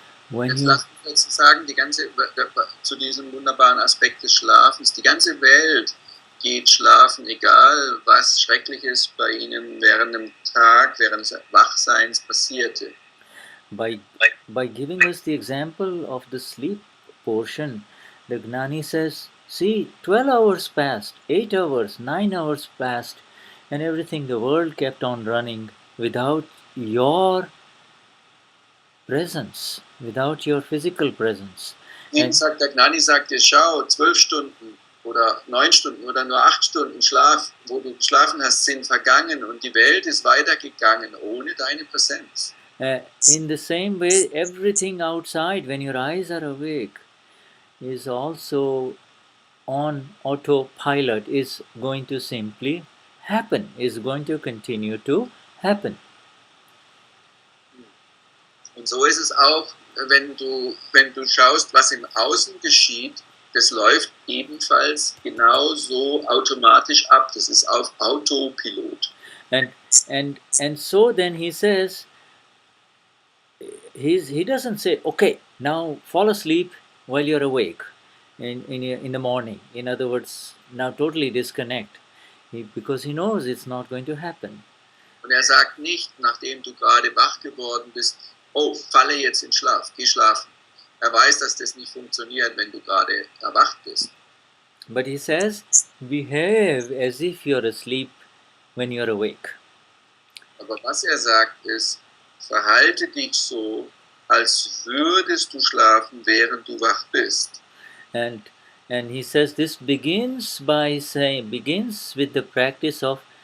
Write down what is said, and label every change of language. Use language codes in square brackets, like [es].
[de] Jetzt lass uns dazu sagen, zu diesem wunderbaren Aspekt des Schlafens, die ganze Welt geht schlafen, egal was Schreckliches bei ihnen während dem Tag, während des Wachseins passierte. [en] By giving us the example of the sleep portion, the Gnani says, see, 12 hours passed, 8 hours, 9 hours passed, and everything, the world kept on running without your presence, without your physical presence. [de] Eben sagt der Gnani, sagt dir, schau, 12 Stunden oder 9 Stunden oder nur 8 Stunden Schlaf, wo du geschlafen hast, sind vergangen und die Welt ist weitergegangen ohne deine Präsenz. [en] In the same way, everything outside, when your eyes are awake, is also on autopilot, is going to simply happen, is going to continue to happen. [de] Und so ist es auch, wenn du schaust, was im Außen geschieht, das läuft ebenfalls genauso automatisch ab. Das ist auf Autopilot. [en] And so then he says, he doesn't say, okay, now fall asleep while you're awake in the morning. In other words, now totally disconnect, because he knows it's not going to happen. [de] Und sagt nicht, nachdem du gerade wach geworden bist, oh, falle jetzt in Schlaf, geh schlafen. Weiß, dass das nicht funktioniert, wenn du gerade erwacht bist. [en] But he says, behave as if you're asleep when you're awake. [de] Aber was sagt ist, verhalte dich so, als würdest du schlafen, während du wach bist. [en] And he says this begins with the practice of